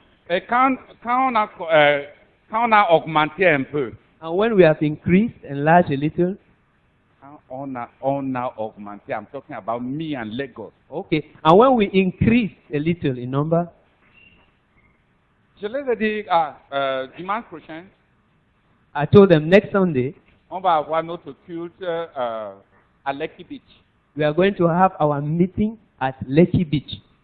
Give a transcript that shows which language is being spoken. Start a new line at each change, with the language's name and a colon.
French: Et quand on a augmenté un peu,
English: And when we have increased, enlarged a little,
French: quand on a augmenté,
English: I'm talking about me and Lagos. okay. And when we increase a little in number,
French: Je les ai dit, dimanche prochain,
English: I told them next Sunday,
French: on va avoir notre culte à Lekki Beach.
English: we are going to have our meeting at Lekki Beach.